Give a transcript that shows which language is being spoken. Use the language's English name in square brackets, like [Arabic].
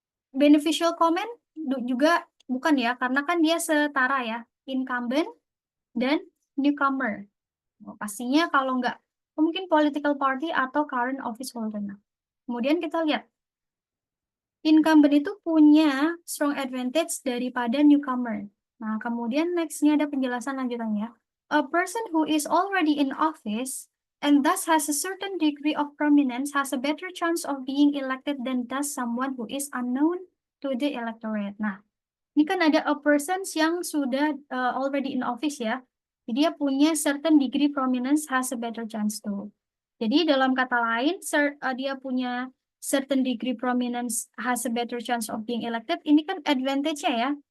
[English] Beneficial comment [Indonesian] juga bukan ya, karena kan dia setara ya, incumbent dan newcomer. Pastinya kalau nggak, mungkin [English] political party [Indonesian] atau [English] current office holder. [Indonesian] Nah, kemudian kita lihat, incumbent itu punya [English] strong advantage [Indonesian] daripada newcomer. Nah, kemudian next-nya ada penjelasan lanjutannya. [English] A person who is already in office and thus has a certain degree of prominence has a better chance of being elected than does someone who is unknown to the electorate. [Indonesian] Nah, ini kan ada [English] a person [Indonesian] yang sudah [English] already in office [Indonesian] ya. Jadi dia punya [English] certain degree prominence has a better chance to. [Indonesian] Jadi dalam kata lain, dia punya [English] certain degree prominence has a better chance of being elected. [Indonesian] Ini kan advantage-nya ya.